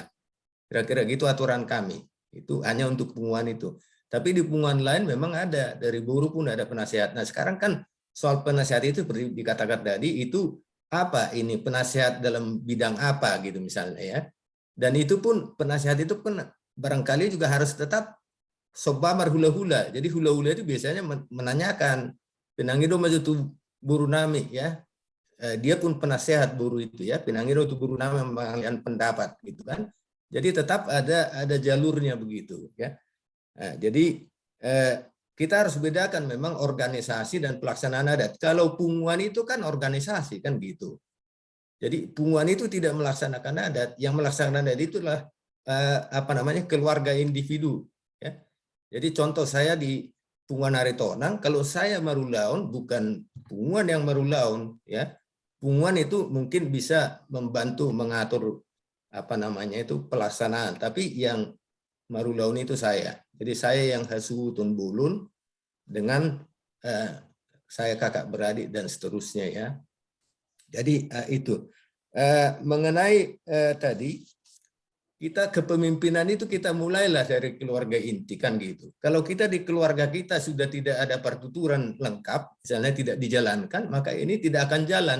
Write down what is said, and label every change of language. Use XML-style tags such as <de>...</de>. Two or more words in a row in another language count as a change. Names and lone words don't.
<id>Kira-kira gitu aturan kami. Itu hanya untuk Punguan itu. Tapi di Punguan lain memang ada, dari buruh pun ada penasehat. Nah sekarang kan soal penasehat itu seperti dikatakan tadi, itu apa ini penasehat dalam bidang apa gitu misalnya ya. Dan itu pun penasehat itu pun barangkali juga harus tetap</id> <bbc>sobamar hula-hula.</bbc> <id>Jadi hula-hula itu biasanya menanyakan,</id> <bbc>penangido maju tu buruh nami ya.</bbc> <id>Dia pun penasehat buruh itu ya,</id> <bbc>penangido tu buruh nami</bbc> <id>mengalihkan pendapat gitu kan. Jadi tetap ada jalurnya begitu ya. Nah, jadi kita harus bedakan memang organisasi dan pelaksanaan adat. Kalau Punguan itu kan organisasi kan gitu. Jadi Punguan itu tidak melaksanakan adat, yang melaksanakan adat itulah keluarga individu. Ya. Jadi contoh saya di Punguan Aritonang, kalau saya marulaun bukan Punguan yang marulaun, ya. Punguan itu mungkin bisa membantu mengatur pelaksanaan, tapi yang marulaun itu saya. Jadi saya yang</id> <bbc>hasu tun bulun</bbc> <id>dengan saya kakak beradik dan seterusnya ya. Jadi itu mengenai tadi kita kepemimpinan itu kita mulailah dari keluarga inti kan gitu. Kalau kita di keluarga kita sudah tidak ada pertuturan lengkap, misalnya tidak dijalankan, maka ini tidak akan jalan.</id>